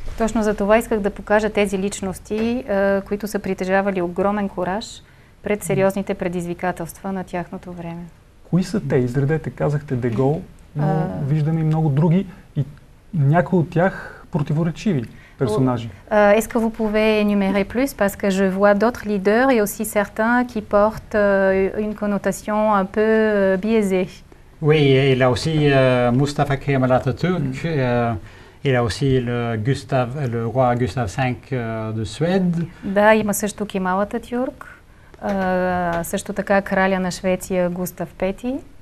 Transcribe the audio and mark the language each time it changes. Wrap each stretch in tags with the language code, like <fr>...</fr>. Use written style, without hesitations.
<bg>Точно за това исках да покажа тези личности, които са притежавали огромен кураж пред сериозните предизвикателства на тяхното време. Кои са те? Изредете, казахте де Гол, но виждаме и много други и някои от тях противоречиви personnages.</bg> <fr>Est-ce que vous pouvez énumérer plus parce que je vois d'autres leaders et aussi certains qui portent une connotation un peu biaisée. Oui, il y a aussi Mustafa Kemal Atatürk, il y a aussi le roi Gustave V de Suède.</fr> <bg>Да, има също Кемал Ататюрк, също така краля на Швеция Густав Пети.</bg>